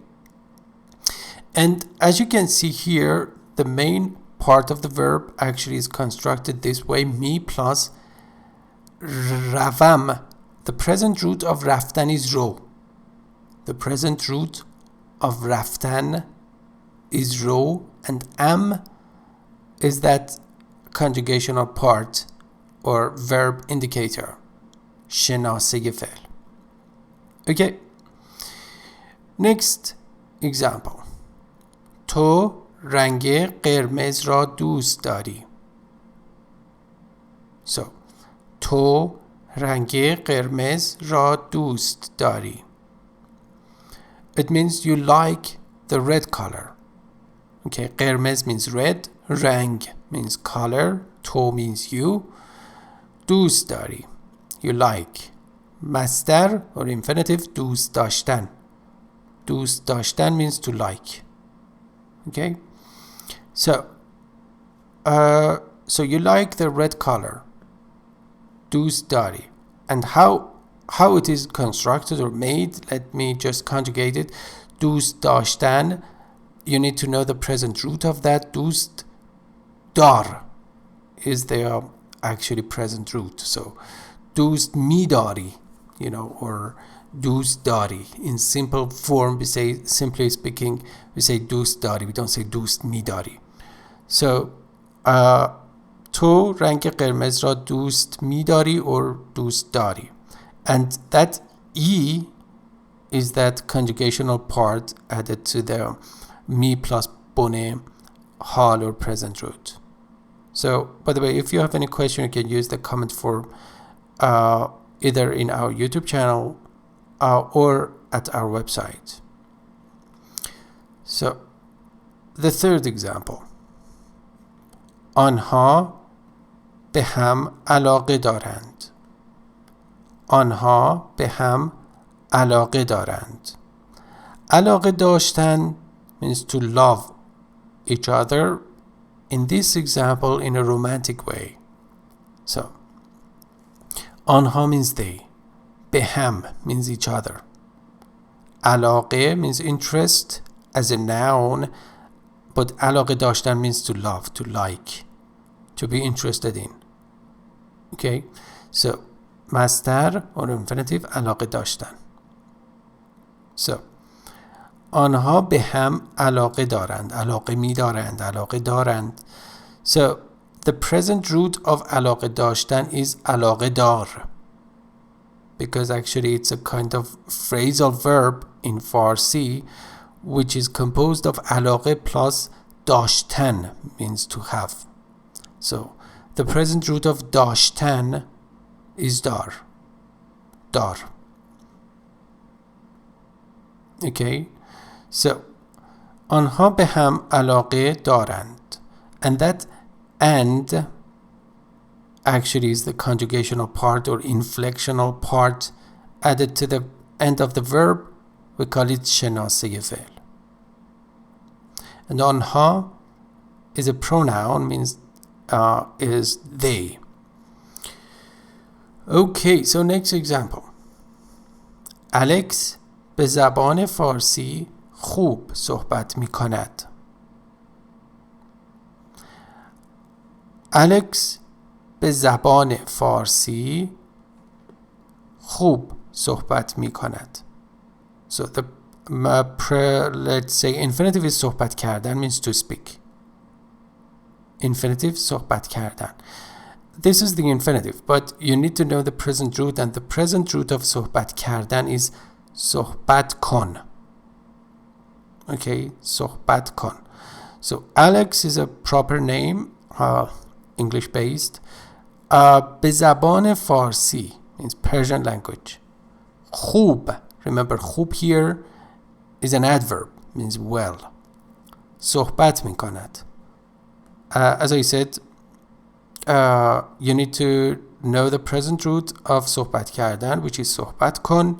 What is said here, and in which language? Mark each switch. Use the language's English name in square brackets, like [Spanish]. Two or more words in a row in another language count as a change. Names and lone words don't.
[English] And as you can see here, the main part of the verb actually is constructed this way, mi plus ravam. The present root of raftan is ro. The present root of raftan is ro, and am is that conjugational part or verb indicator. [Persian] شناسه فعل. [English] Okay. Next example. [Persian] تو رنگ قرمز را دوست داری. So, تو رنگ قرمز را دوست داری. [English] It means you like the red color. Okay, قرمز means red, رنگ means color, تو means you, [Persian] دوست داری, [English] you like. [Persian] مصدر or infinitive دوست داشتن. دوست داشتن [English] means to like. Okay, so you like the red color, [Persian] دوست داری. [English] And how it is constructed or made, let me just conjugate it. [Persian] دوست داشتن, [English] you need to know the present root of that. [Persian] دوست دار [English] is the actually present root. [Persian] So دوست می‌داری, [English] you know, or [Persian] دوست داری. [English] In simple form, we say, simply speaking, we say [Persian] دوست داری. [English] We don't say [Persian] دوست می‌داری. So تو رنگ قرمز را دوست می‌داری or دوست داری. [English] And that E is that conjugational part added to the mi plus bone hal or present root. So, by the way, if you have any question, you can use the comment form either in our YouTube channel or at our website. So, the third example. [Persian] آنها به هم علاقه دارند. آنها به هم علاقه دارند. علاقه داشتن [English] means to love each other, in this example in a romantic way. So, آنها means they. [Persian] به هم [English] means each other. علاقه means interest as a noun, but [Persian] علاقه داشتن [English] means to love, to like, to be interested in. Okay, so مصدر or infinitive [Persian] علاقه داشتن. So, آنها به هم علاقه دارند. علاقه می دارند. علاقه دارند. [English] So, the present root of [Persian] علاقه داشتن [English] is [Persian] علاقه دار. [English] because actually it's a kind of phrasal verb in Farsi which is composed of علاقه plus داشتن, means to have. So the present root of داشتن is dar. [Persian] Dar. [English] Okay, so [Persian] آنها به هم علاقه دارند, [English] and that and actually is the conjugational part or inflectional part added to the end of the verb. We call it [Persian] شناسه فعل. [English] And آنها is a pronoun, means is they. Okay, so next example. [Persian] الکس به زبان فارسی خوب صحبت می کند. الکس به زبان فارسی خوب صحبت می کند. [English] So the let's say infinitive is [Persian] صحبت کردن, [English] means to speak. [Persian] Infinitive صحبت کردن. [English] This is the infinitive, but you need to know the present root, and the present root of [Persian] صحبت کردن [English] is [Persian] صحبت کن. Okay, صحبت کن. [English] So Alex is a proper name, English based. [Persian] به زبان فارسی [English] means Persian language. [Persian] خوب, [English] remember خوب here is an adverb, means well. [Persian] صحبت می کند. [English] As I said, you need to know the present root of [Persian] صحبت کردن, [English] which is [Persian] صحبت کن.